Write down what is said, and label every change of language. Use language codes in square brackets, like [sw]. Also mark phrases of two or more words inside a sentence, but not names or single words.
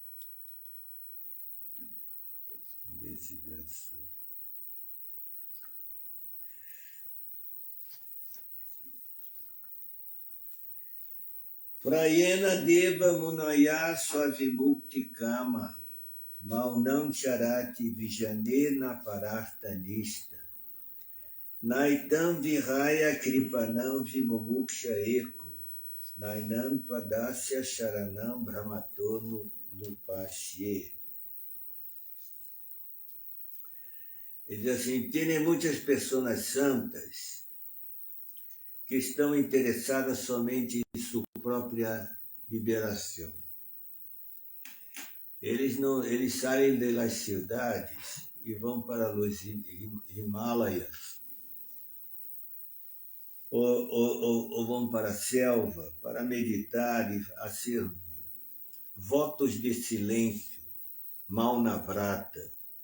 [pt] Esse verso. [sa] Prayena Deva Munaya Swavimukti Kama Maunam Charati Vijanena Parartanista Naitam Vihaya Kripanam Vimumuksha Eko Nainam Padasya Sharanam Brahmatono Nupashye. [pt] Ele diz assim, tem muitas pessoas santas que estão interessadas somente em sua própria liberação. Eles saem das cidades e vão para os Himalaias, ou vão para a selva para meditar e fazer votos de silêncio, Maunavrata.